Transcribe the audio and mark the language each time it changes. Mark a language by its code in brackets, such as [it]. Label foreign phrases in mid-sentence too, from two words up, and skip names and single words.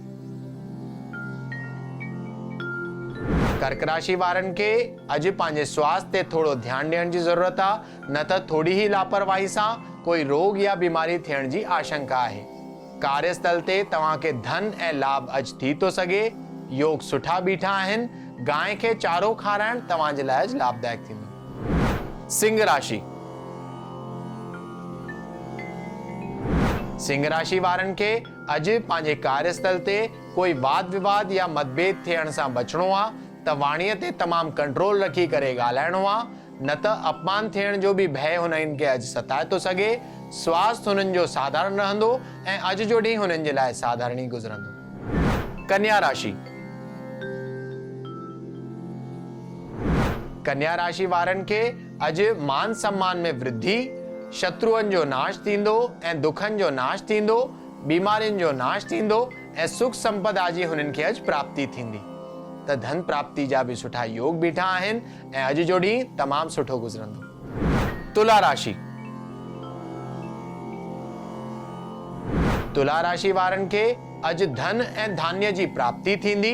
[sd] कर्क राशि वारनि खे अज पंहिंजे स्वास्थ्य ते थोड़ो ध्यान ॾियण जी ज़रूरत आहे, न त थोड़ी ही लापरवाही सां कोई रोग या बीमारी थियण जी आशंका आहे। कार्यस्थल ते तव्हां खे धन ऐं लाभ अज थी थो सघे। योग सुठा बीठा आहिनि। गांइ खे चारो खाराइण तव्हां जे लाइ लाभदायक थींदो। सिंह राशि। सिंह राशि वारनि खे अज पंहिंजे कार्यस्थल ते कोई वाद विवाद या मतभेद थियण सां बचणो आहे त वाणीअ ते तमामु कंट्रोल रखी करे ॻाल्हाइणो आहे, न त अपमान थियण जो भी भय हुननि खे अज सताए थो सघे। स्वास्थ्य हुननि जो साधारण रहंदो ऐं अज जो ॾींहुं हुननि जे लाइ साधारण ई गुज़रंदो। कन्या राशि। कन्या राशि वारनि खे अज मान सम्मान में वृद्धि, शत्रुअनि जो नाश थींदो ऐं दुखनि जो नाश थींदो। बीमारियुनि जो नाश थींदो ऐं सुख संपदा जी हुननि खे अज प्राप्ति थींदी। त धन प्राप्ति जा भी सुठा योग बीठा आहिनि ऐं अज जो ॾींहुं तमामु सुठो गुज़रंदो। तुला राशि। तुला राशि वारनि खे अज धन ऐं धान्य जी प्राप्ति थींदी।